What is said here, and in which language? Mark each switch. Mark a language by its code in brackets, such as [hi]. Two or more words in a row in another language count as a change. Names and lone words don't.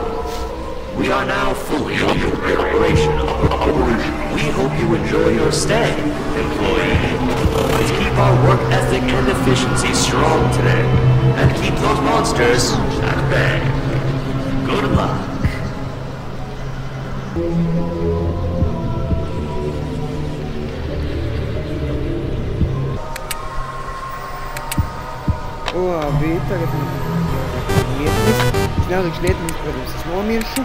[en] We are now fully operational. We hope you enjoy your stay, employee. Let's keep our work ethic and efficiency strong today, and keep those monsters at bay. Good luck. [lv] Labi, tagad lietinis. Es nelikšu lietinis, protams, es nomiršu.